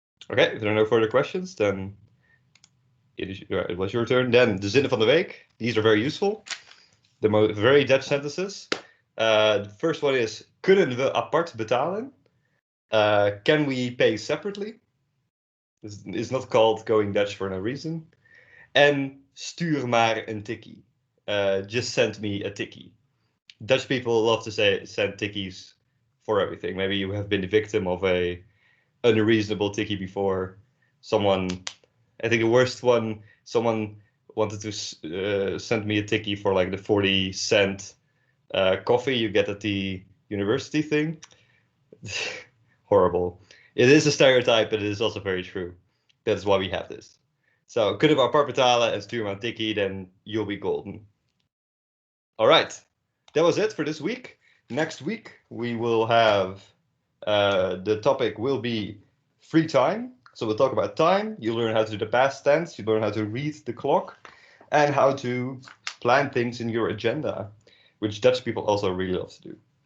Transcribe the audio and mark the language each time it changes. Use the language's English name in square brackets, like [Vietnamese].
[English] Okay, if there are no further questions, then it was your turn. Then [Dutch] de zinnen van de week. [English] These are very useful. The very Dutch sentences. The first one is, [Dutch] kunnen we apart betalen? [English] Can we pay separately? It's not called going Dutch for no reason. [Dutch] En stuur maar een tikkie. [English] Just send me a tikkie. Dutch people love to send tikkies for everything. Maybe you have been the victim of a unreasonable tikkie before. I think the worst one, someone wanted to send me a tikkie for like the 40-cent coffee you get at the university thing. Horrible. It is a stereotype, but it is also very true. That's why we have this. So, [Dutch] kunnen we apart betalen en stuur maar een tikkie, [English] then you'll be golden. All right. That was it for this week. Next week, we will have, the topic will be free time. So we'll talk about time. You'll learn how to do the past tense. You learn how to read the clock and how to plan things in your agenda, which Dutch people also really love to do.